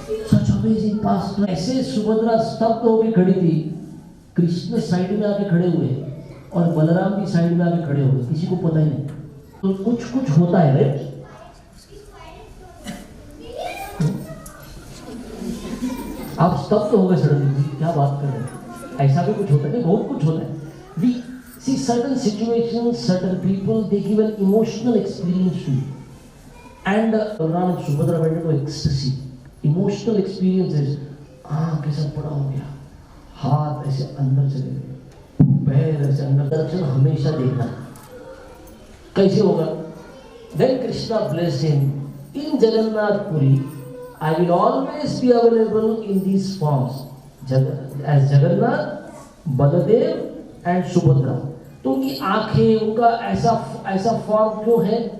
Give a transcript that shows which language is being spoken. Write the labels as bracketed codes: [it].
[en] Such amazing past. [hi] ऐसे सुभद्रा स्तब्ध होकर खड़ी थी, कृष्ण साइड में आके खड़े हुए और बलराम भी साइड में आके खड़े हुए, किसी को पता ही नहीं। तो कुछ होता है रे। आप स्तब्ध हो गए सडनली, क्या बात कर रहे हैं? ऐसा भी कुछ होता है? बहुत कुछ होता है। [en] We see certain situations, certain people, they give an emotional experience to you. And Balaram and Subhadra went into ecstasy. Emotional experiences. [hi] कैसा बड़ा हो गया, हाथ ऐसे अंदर चले गए, पैर ऐसे अंदर। दर्शन हमेशा देखना कैसे होगा? [en] Then Krishna blessed him in Jagannath Puri. I will always be available in these forms as Jagannath, Baladev and Subhadra. [hi] तो उनकी आंखें, उनका ऐसा फॉर्म क्यों है?